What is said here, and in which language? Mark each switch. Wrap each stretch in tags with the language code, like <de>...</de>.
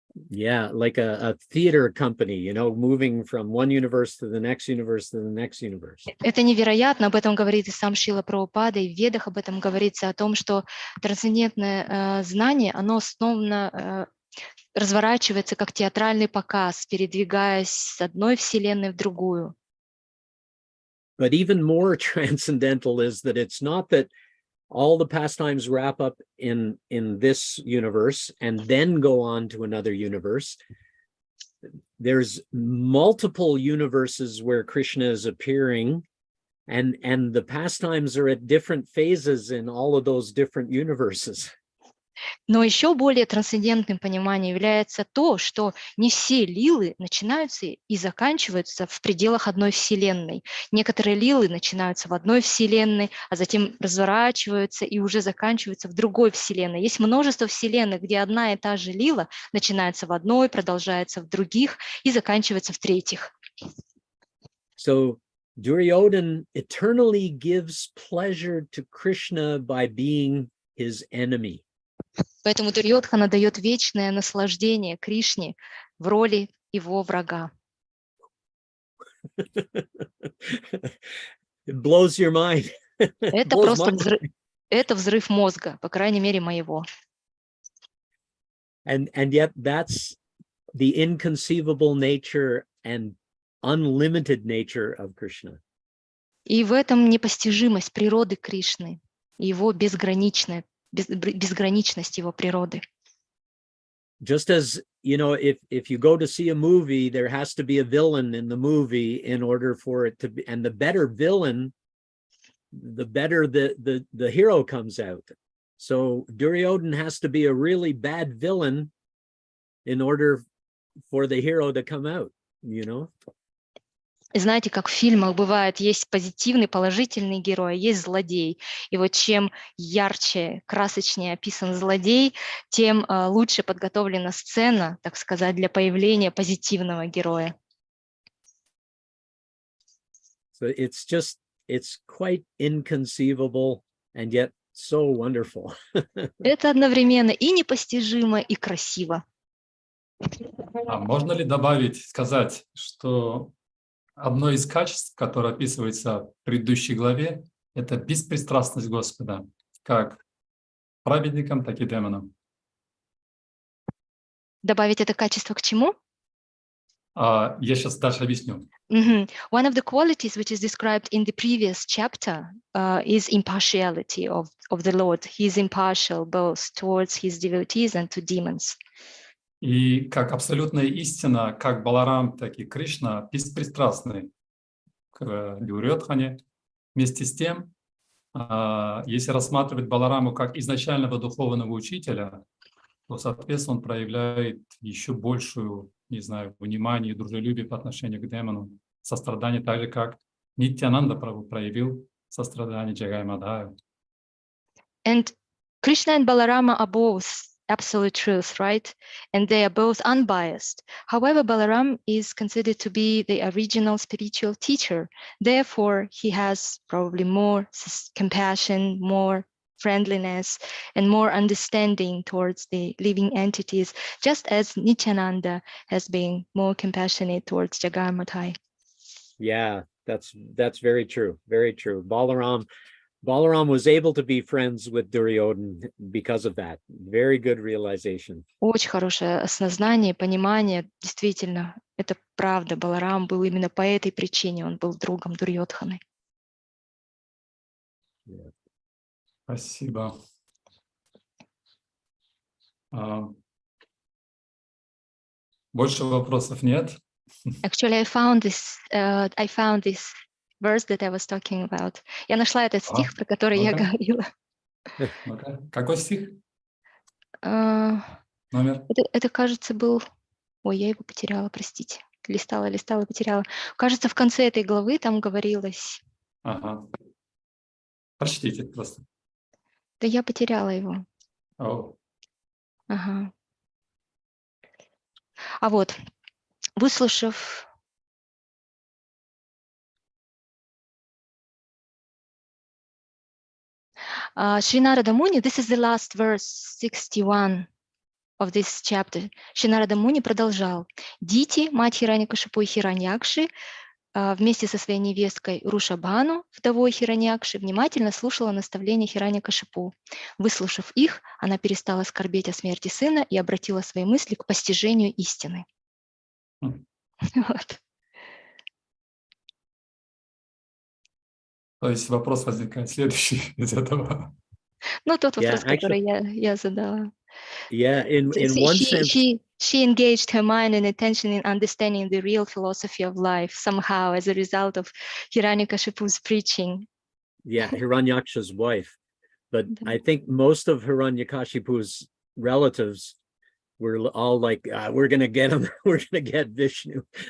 <en>Yeah, like a theater company, moving from one universe to the next universe to the next universe.</en> <ru>Это невероятно, об этом говорит и сам Шрила Прабхупада, и в Ведах об этом говорится, о том, что трансцендентное знание, оно основно разворачивается как театральный показ, передвигаясь с одной вселенной в другую.</ru> <en>But even more transcendental is that it's not that all the pastimes wrap up in this universe and then go on to another universe. There's multiple universes where Krishna is appearing, and the pastimes are at different phases in all of those different universes.</en> <ru>Но еще более трансцендентным пониманием является то, что не все лилы начинаются и заканчиваются в пределах одной вселенной. Некоторые лилы начинаются в одной вселенной, а затем разворачиваются и уже заканчиваются в другой вселенной. Есть множество вселенных, где одна и та же лила начинается в одной, продолжается в других и заканчивается в третьих.</ru> <en>So Duryodhana eternally gives pleasure to Krishna by being his enemy.</en> <ru>Поэтому Дурьодхана дает вечное наслаждение Кришне в роли его врага.</ru> <en>It blows your mind.</en> <ru>Это просто взрыв мозга, по крайней мере, моего.</ru> <en>And yet that's the inconceivable nature and unlimited nature of Krishna.</en> <ru>И в этом непостижимость природы Кришны, его безграничность его природы.</ru> <en>Just as, if you go to see a movie, there has to be a villain in the movie in order for it to be, and the better villain, the better the hero comes out. So Duryodhana has to be a really bad villain in order for the hero to come out,</en> <ru>И знаете, как в фильмах бывает, есть позитивный, положительный герой, есть злодей. И вот чем ярче, красочнее описан злодей, тем лучше подготовлена сцена, так сказать, для появления позитивного героя.</ru> <en>So it's quite inconceivable, and yet So wonderful.</en> <ru>Это одновременно и непостижимо, и красиво. А можно ли добавить, сказать, что одно из качеств, которое описывается в предыдущей главе, это беспристрастность Господа, как праведникам, так и демонам? Добавить это качество к чему? Я сейчас дальше объясню.</ru> <en>One of the qualities which is described in the previous chapter is impartiality of the Lord. He is impartial both towards his devotees and to demons.</en> <ru>И как абсолютная истина, как Баларам, так и Кришна беспристрастны к Дурьодхане. Вместе с тем, если рассматривать Балараму как изначального духовного учителя, то, соответственно, он проявляет еще большую, не знаю, внимание и дружелюбие по отношению к демонам, сострадание, так же, как Нитьянанда Прабху проявил сострадание Джагай Мадхаю.</ru> <en>And Krishna and Balarama are both absolute truth, right? And they are both unbiased. However, Balaram is considered to be the original spiritual teacher. Therefore, he has probably more compassion, more friendliness, and more understanding towards the living entities, just as Nityananda has been more compassionate towards Jagai Madhai. Yeah, that's very true. Very true. Balaram was able to be friends with Duryodhana because of that. Very good realization.</en> <ru>Очень хорошее осознание, понимание. Действительно, это правда. Баларам был именно по этой причине. Он был другом Дурьодханы.</ru> <en>Yeah.</en> <ru>Спасибо. Больше вопросов нет.</ru> <en>Actually, I found this verse that I was talking about.</en> <ru>Я нашла этот стих, про который я говорила. Какой стих? Uh, Номер? это, кажется, был... Ой, я его потеряла, простите. Листала, потеряла. Кажется, в конце этой главы там говорилось... Ага. Прочтите просто. Да я потеряла его. Oh. Ага. А вот, выслушав...</ru> <en>Шри Нарада Муни, this is the last verse, 61 of this chapter.</en> <ru>Шри Нарада Муни продолжал. Дити, мать Хираньякашипу и Хираньякши, вместе со своей невесткой Рушабхану, вдовой Хираньякши, внимательно слушала наставления Хираньякашипу. Выслушав их, она перестала скорбеть о смерти сына и обратила свои мысли к постижению истины. Вот. То есть вопрос возникает следующий из этого. Ну, тот вопрос, который я задала.</ru> <en>Yeah, in one sense, she engaged her mind and attention in understanding the real philosophy of life somehow as a result of Hiranyakashipu's preaching. Yeah, Hiranyaksha's wife. But I think most of Hiranyakashipu's relatives were all like, we're going to get him, we're going to get Vishnu.</en>